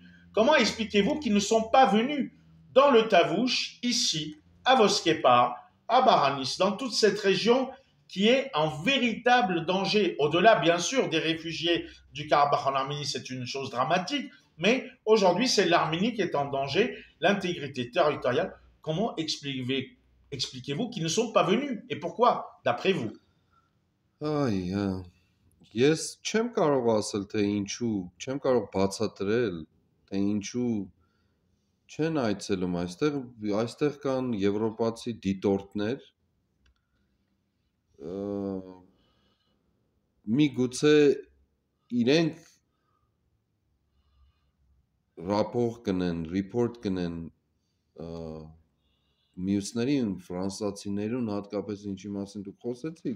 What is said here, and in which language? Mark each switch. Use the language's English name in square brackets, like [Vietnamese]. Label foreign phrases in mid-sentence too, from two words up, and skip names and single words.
[French] Comment expliquez-vous qu'ils ne sont pas venus dans le Tavouche, ici, à Voskepar, à Baranis, dans toute cette région qui est en véritable danger, au-delà bien sûr des réfugiés du Karabakh en Arménie, c'est une chose dramatique, mais aujourd'hui c'est l'Arménie qui est en danger, l'intégrité territoriale. Comment expliquez-vous qu'ils ne sont pas venus et pourquoi, d'après vous? [Armenian] Այ, ես չեմ կարող ասել, թե ինչու, չեմ կարող բացատրել, թե ինչու չեն այցելում այստեղ կան եվրոպացի դիտորդներ, միգուցե իրենք ռապորտ կնեն, report կնեն մյուսներին, ֆրանսացիներուն, հատկապես ինչի մասին դուք խոսեցիք։